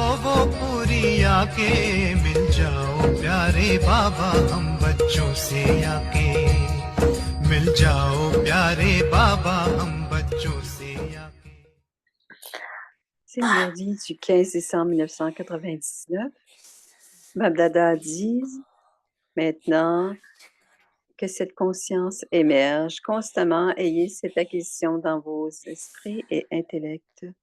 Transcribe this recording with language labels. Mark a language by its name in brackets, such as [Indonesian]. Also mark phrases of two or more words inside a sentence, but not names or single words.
[Hindi] वो पूरी आके मिल जाओ प्यारे बाबा हम बच्चों से आके मिल जाओ प्यारे बाबा हम बच्चों से आके [French] C'est une mélodie du 15 décembre 1999. Babdada dit maintenant que cette conscience émerge constamment, ayez cette acquisition dans vos esprits et intellects.